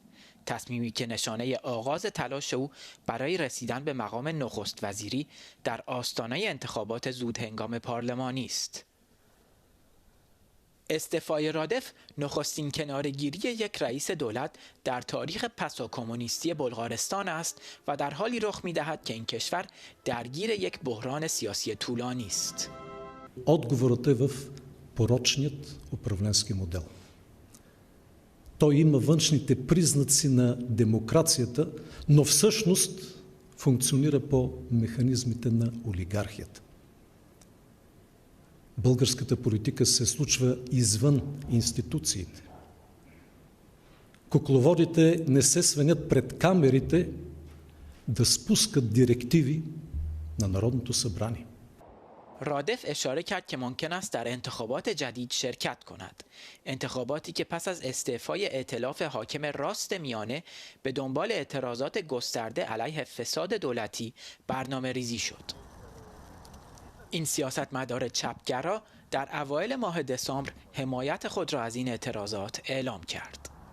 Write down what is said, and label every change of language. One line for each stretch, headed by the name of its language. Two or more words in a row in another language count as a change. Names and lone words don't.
Persian: تصمیمی که نشانه آغاز تلاش او برای رسیدن به مقام نخست وزیری در آستانه انتخابات زودهنگام پارلمانی است. استعفای رادف نخستین کناره‌گیری یک رئیس دولت در تاریخ پساکمونیستی بلغارستان است و در حالی رخ می‌دهد که این کشور درگیر یک بحران سیاسی طولانی است.
Bulgarian: Отговорът е в порочният управленски модел. Той има външните признаци на демокрацията, но всъщност функционира по механизмите на олигархията. Българската политика се случва извън институциите. Кукловодите не се свенят пред камерите да спускат директиви на Народното събрание.
Persian: رادف اشاره کرد که ممکن است در انتخابات جدید شرکت کند. انتخاباتی که پس از استعفای ائتلاف حاکم راست میانه به دنبال اعتراضات گسترده علیه فساد دولتی برنامه ریزی شد. این سیاستمدار چپگرا در اوایل ماه دسامبر حمایت خود را از این اعتراضات اعلام کرد.